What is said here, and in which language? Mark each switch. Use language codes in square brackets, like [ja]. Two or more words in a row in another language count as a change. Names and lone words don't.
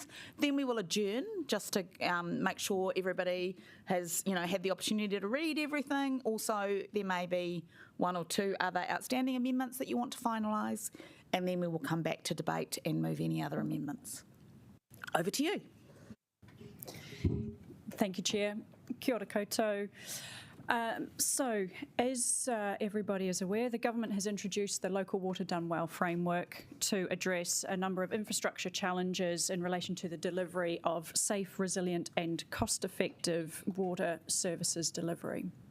[en] Then we will adjourn just to make sure everybody has, had the opportunity to read everything. Also, there may be one or two other outstanding amendments that you want to finalise, and then we will come back to debate and move any other amendments. Over to you. Thank you, Chair. [mi] Kia ora koutou. [en] So, as everybody is aware, the government has introduced the Local Water Done Well framework to address a number of infrastructure challenges in relation to the delivery of safe, resilient and cost-effective water services delivery.